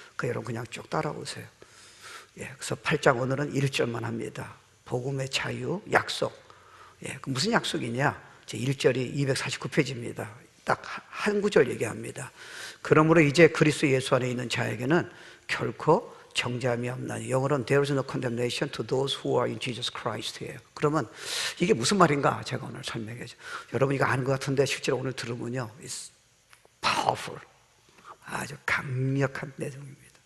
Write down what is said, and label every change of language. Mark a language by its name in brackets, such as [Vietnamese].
[Korean] 여러분 그냥 쭉 따라오세요. 그래서 8장 오늘은 1절만 합니다. 복음의 자유, 약속. 무슨 약속이냐? 제 1절이 249페이지입니다. 딱 한 구절 얘기합니다. 그러므로 이제 그리스도 예수 안에 있는 자에게는 결코 정죄함이 없나니. 영어로는 [English] There is no condemnation to those who are in Jesus Christ예요. [Korean] 그러면 이게 무슨 말인가? 제가 오늘 설명해줘. 여러분 이거 아는 것 같은데 실제로 오늘 들으면요, [English] It's powerful. [Korean] 아주 강력한 내용입니다.